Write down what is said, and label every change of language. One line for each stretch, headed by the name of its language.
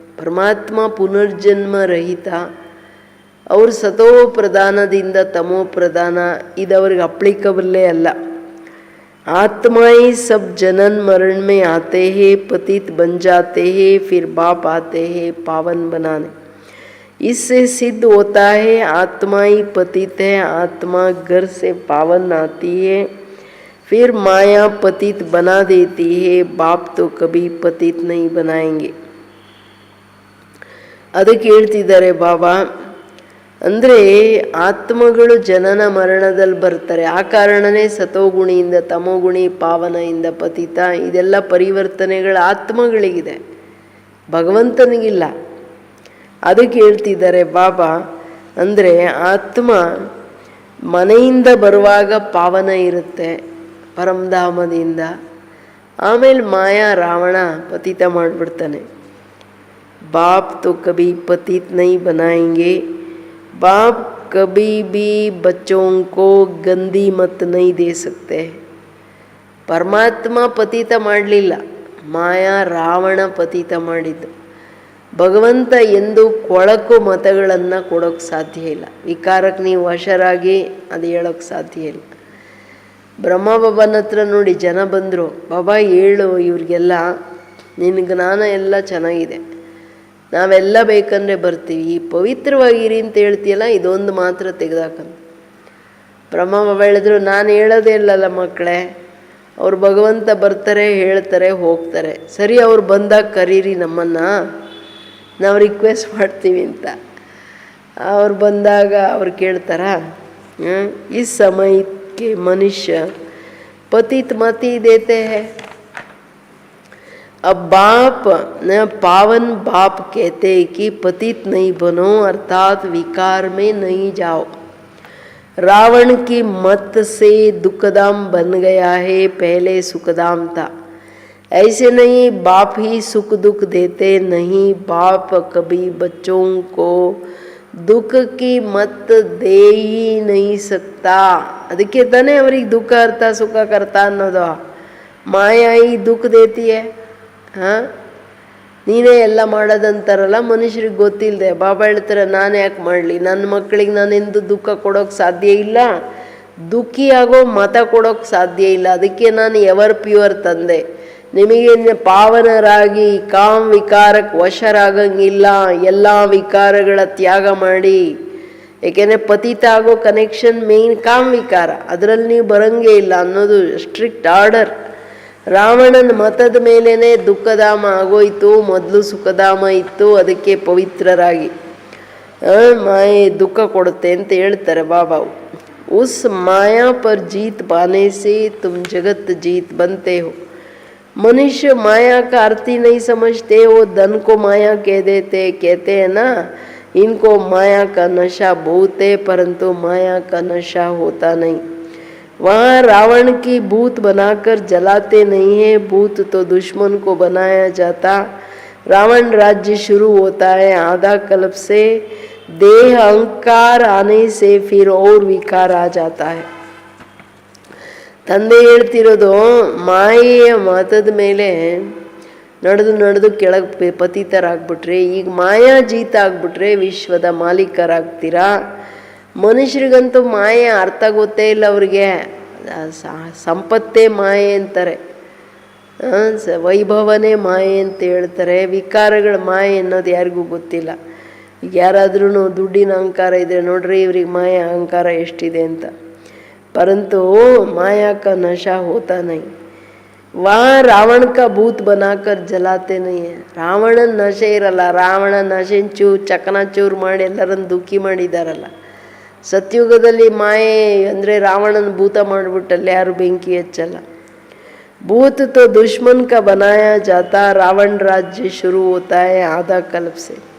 Kannada: ಪರಮಾತ್ಮ ಪುನರ್ಜನ್ಮ ರಹಿತ, ಅವರು ಸತೋ ಪ್ರಧಾನದಿಂದ ತಮೋ ಪ್ರಧಾನ, ಇದು ಅವ್ರಿಗೆ ಅಪ್ಲಿಕಬಲ್ಲೇ ಅಲ್ಲ.
Hindi: आत्मा ही सब जनन मरण में आते हैं, पतित बन जाते हैं, फिर बाप आते हैं पावन बनाने. इससे सिद्ध होता है आत्मा ही पतित है. आत्मा घर से पावन आती है, फिर माया पतित बना देती है. बाप तो कभी पतित नहीं बनाएंगे.
Kannada: ಅದಕ್ಕೆ ಹೇಳ್ತಿದ್ದಾರೆ ಬಾಬಾ, ಅಂದರೆ ಆತ್ಮಗಳು ಜನನ ಮರಣದಲ್ಲಿ ಬರ್ತಾರೆ. ಆ ಕಾರಣನೇ ಸತೋಗುಣಿಯಿಂದ ತಮೋಗುಣಿ, ಪಾವನೆಯಿಂದ ಪತಿತ, ಇದೆಲ್ಲ ಪರಿವರ್ತನೆಗಳ ಆತ್ಮಗಳಿಗಿದೆ, ಭಗವಂತನಿಗಿಲ್ಲ. ಅದಕ್ಕೆ ಹೇಳ್ತಿದ್ದಾರೆ ಬಾಬಾ, ಅಂದರೆ ಆತ್ಮ ಮನೆಯಿಂದ ಬರುವಾಗ ಪಾವನ ಇರುತ್ತೆ ಪರಮಧಾಮದಿಂದ, ಆಮೇಲೆ ಮಾಯಾ ರಾವಣ ಪತಿತ ಮಾಡಿಬಿಡ್ತಾನೆ.
Hindi: ಬಾಪ್ तो कभी पतित नहीं बनाएंगे. बाप कभी भी बच्चों को गंदी मत नहीं दे सकते.
Kannada: ಪರಮಾತ್ಮ ಪತಿತ ಮಾಡಲಿಲ್ಲ, ಮಾಯಾ ರಾವಣ ಪತಿತ ಮಾಡಿದ್ದು. ಭಗವಂತ ಎಂದು ಕೊಳಕು ಮತಗಳನ್ನು ಕೊಡೋಕ್ಕೆ ಸಾಧ್ಯ ಇಲ್ಲ. ವಿಕಾರಕ್ಕೆ ನೀವು ವಶರಾಗಿ ಅದು ಹೇಳೋಕ್ಕೆ ಸಾಧ್ಯ ಇಲ್ಲ. ಬ್ರಹ್ಮ ಬಾಬನ ಹತ್ರ ನೋಡಿ ಜನ ಬಂದರು, ಬಾಬಾ ಹೇಳು ಇವ್ರಿಗೆಲ್ಲ, ನಿನ್ನ ಜ್ಞಾನ ಎಲ್ಲ ಚೆನ್ನಾಗಿದೆ, ನಾವೆಲ್ಲ ಬೇಕಂದರೆ ಬರ್ತೀವಿ, ಈ ಪವಿತ್ರವಾಗಿರಿ ಅಂತ ಹೇಳ್ತೀಯಲ್ಲ, ಇದೊಂದು ಮಾತ್ರ ತೆಗೆದಾಕಂತ. ಬ್ರಹ್ಮ ಬಾಬಾ ಹೇಳಿದ್ರು, ನಾನು ಹೇಳೋದೇ ಇಲ್ಲಲ್ಲ ಮಕ್ಕಳೇ, ಅವ್ರು ಭಗವಂತ ಬರ್ತಾರೆ, ಹೇಳ್ತಾರೆ, ಹೋಗ್ತಾರೆ. ಸರಿ, ಅವ್ರು ಬಂದಾಗ ಕರೀರಿ ನಮ್ಮನ್ನು, ನಾವು ರಿಕ್ವೆಸ್ಟ್ ಮಾಡ್ತೀವಿ ಅಂತ. ಅವ್ರು ಬಂದಾಗ ಅವ್ರು ಕೇಳ್ತಾರ, ಈ ಸಮಯಕ್ಕೆ ಮನುಷ್ಯ
Hindi: ಪತಿತ್ ಮತಿ ದೇತೆ ಹೈ. अब बाप न पावन बाप कहते कि पतित नहीं बनो, अर्थात विकार में नहीं जाओ. रावण की मत से दुखधाम बन गया है, पहले सुखधाम था. ऐसे नहीं बाप ही सुख दुख देते, नहीं बाप कभी बच्चों को दुख की मत दे ही नहीं सकता.
Kannada: ಅದಕ್ಕೆ ತಾನೇ ಅವ್ರಿಗೆ ದುಃಖ ಅರ್ಥ ಸುಖ ಕರ್ತ ಅನ್ನೋದು.
Hindi: ಮಾಯಾ ಈ ದುಃಖ ದೇತಿ है.
Kannada: ಹಾಂ, ನೀನೇ ಎಲ್ಲ ಮಾಡೋದಂತಾರಲ್ಲ, ಮನುಷ್ಯರಿಗೆ ಗೊತ್ತಿಲ್ಲದೆ ಬಾಬಾ ಹೇಳ್ತಾರೆ, ನಾನು ಯಾಕೆ ಮಾಡಲಿ, ನನ್ನ ಮಕ್ಕಳಿಗೆ ನಾನೆಂದು ದುಃಖ ಕೊಡೋಕ್ಕೆ ಸಾಧ್ಯ ಇಲ್ಲ, ದುಃಖಿಯಾಗೋ ಮತ ಕೊಡೋಕ್ಕೆ ಸಾಧ್ಯ ಇಲ್ಲ. ಅದಕ್ಕೆ ನಾನು ಎವರ್ ಪ್ಯೂರ್ ತಂದೆ, ನಿಮಗೆ ಪಾವನರಾಗಿ ಕಾಮ್ ವಿಕಾರಕ್ಕೆ ವಶರಾಗಂಗಿಲ್ಲ. ಎಲ್ಲ ವಿಕಾರಗಳ ತ್ಯಾಗ ಮಾಡಿ ಏಕೆಂದರೆ ಪತಿತ ಆಗೋ ಕನೆಕ್ಷನ್ ಮೇನ್ ಕಾಮವಿಕಾರ, ಅದರಲ್ಲಿ ನೀವು ಬರಂಗೇ ಇಲ್ಲ ಅನ್ನೋದು ಸ್ಟ್ರಿಕ್ಟ್ ಆರ್ಡರ್. ರಾವಣನ ಮತದ ಮೇಲೇ ದುಃಖಧಾಮ ಆಗೋಯ್ತು, ಮೊದಲು ಸುಖಧಾಮ ಇತ್ತು, ಅದಕ್ಕೆ ಪವಿತ್ರರಾಗಿ ಮಾಯೆ ದುಃಖ ಕೊಡುತ್ತೆ ಅಂತ ಹೇಳ್ತಾರೆ ಬಾಬಾ.
Hindi: ಉಸ್ ಮಾಯಾ ಪರ್ ಜೀತ್ ಪಾನೆ ಸೆ ತುಮ್ ಜಗತ್ ಜೀತ್ बनते हो. मनुष्य माया का अर्थ ही नहीं समझते, वो धन को माया कह देते, कहते हैं ना इनको माया का नशा बहुत है, परंतु माया का नशा होता नहीं. वहाँ रावण की भूत बनाकर जलाते नहीं है, भूत तो दुश्मन को बनाया जाता. रावण राज्य शुरू होता है आधा कल्प से, देह अहंकार आने से फिर और विकार आ जाता है.
Kannada: ತಂದೆ ಹೇಳ್ತಿರೋದು ಮಾಯೆಯ ಮತದ ಮೇಲೆ ನಡೆದು ನಡೆದು ಕೆಳಗೆ ಪತಿತರಾಗ್ಬಿಟ್ರೆ, ಈಗ ಮಾಯಾ ಜೀತ ಆಗ್ಬಿಟ್ರೆ ವಿಶ್ವದ ಮಾಲೀಕರಾಗ್ತೀರಾ. ಮನುಷ್ಯರಿಗಂತೂ ಮಾಯೆ ಅರ್ಥ ಗೊತ್ತೇ ಇಲ್ಲ, ಅವ್ರಿಗೆ ಸಂಪತ್ತೇ ಮಾಯೆ ಅಂತಾರೆ, ವೈಭವನೇ ಮಾಯೆ ಅಂತ ಹೇಳ್ತಾರೆ. ವಿಕಾರಗಳ ಮಾಯೆ ಅನ್ನೋದು ಯಾರಿಗೂ ಗೊತ್ತಿಲ್ಲ. ಈಗ ಯಾರಾದ್ರೂ ದುಡ್ಡಿನ ಅಹಂಕಾರ ಇದ್ರೆ ನೋಡ್ರಿ ಇವ್ರಿಗೆ ಮಾಯೆ ಅಹಂಕಾರ ಎಷ್ಟಿದೆ ಅಂತ.
Hindi: परंतु माया का नशा होता नहीं. वहाँ रावण का भूत बनाकर जलाते नहीं है.
Kannada: ರಾವಣನ ನಶೆ ಇರಲ್ಲ, ರಾವಣ ನಶೆನ ಚಕನಾಚೂರು ಮಾಡಿ ಎಲ್ಲರನ್ನು ದುಃಖಿ ಮಾಡಿದಾರಲ್ಲ. ಸತ್ಯುಗದಲ್ಲಿ ಮಾಯೆ ಅಂದರೆ ರಾವಣನ ಭೂತ ಮಾಡಿಬಿಟ್ಟಲ್ಲಿ ಯಾರು ಬೆಂಕಿ ಹಚ್ಚಲ್ಲ.
Hindi: भूत तो दुश्मन का बनाया जाता, रावण राज्य शुरू होता है आधा कल्प से.